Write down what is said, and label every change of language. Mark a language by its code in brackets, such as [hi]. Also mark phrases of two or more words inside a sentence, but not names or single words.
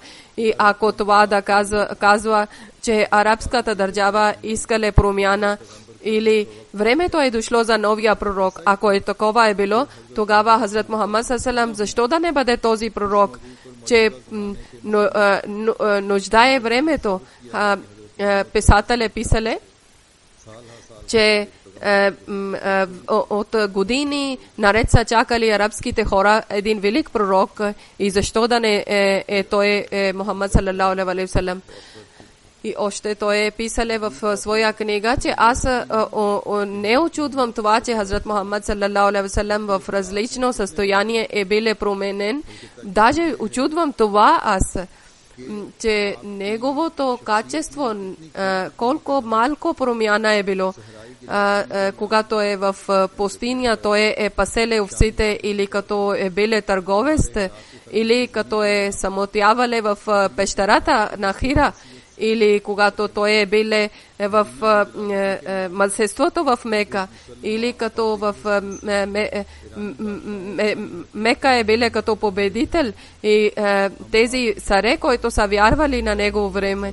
[bg] И ако това да казва, че арабската държава искале промяна или времето е дошло за новия пророк, ако е такова е било, тогава Хазрат Мухаммад саллаллаху, защо да не бъде този пророк, че нуждае времето. Писателе писале, че от години наред са чакали арабските хора един велик пророк и защо да не той е Мухаммад [ar] صلى الله عليه وسلم. [bg] И още той е писал в своя книга, че аз не очудвам това, че Хазрат Мухаммад [ar] صلى الله عليه وسلم [bg] в различно състояние е бил променен. Даже очудвам това аз, че неговото качество колко малко промяна е било. Когато е в пустиня, той е паселе овците или като е бил търговец, или като е самотявале в пещерата на Хира, или когато той е бил в малцинството в Мека, или като в Мека е бил като победител и тези царе, които са вярвали на негово време.